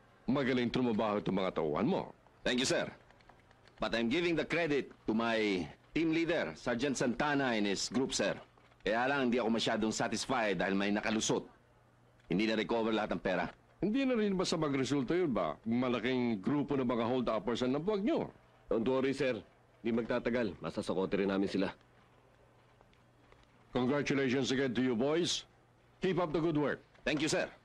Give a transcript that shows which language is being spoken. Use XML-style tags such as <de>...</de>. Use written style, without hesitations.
<tl>Magaling trumabaho itong mga tauhan mo.</tl> <en>Thank you, sir. But I'm giving the credit to my team leader, Sergeant Santana and his group, sir.</en> <tl>Kaya lang hindi ako masyadong satisfied dahil may nakalusot. Hindi na-recover lahat ng pera. Hindi na rin ba sa magresulta yun ba? Malaking grupo ng mga hold-uppers ang nabuwag nyo.</tl> <en>Don't worry, sir.</en> <tl>Hindi magtatagal. Masasakote rin namin sila.</tl> <en>Congratulations again to you, boys. Keep up the good work. Thank you, sir.</en>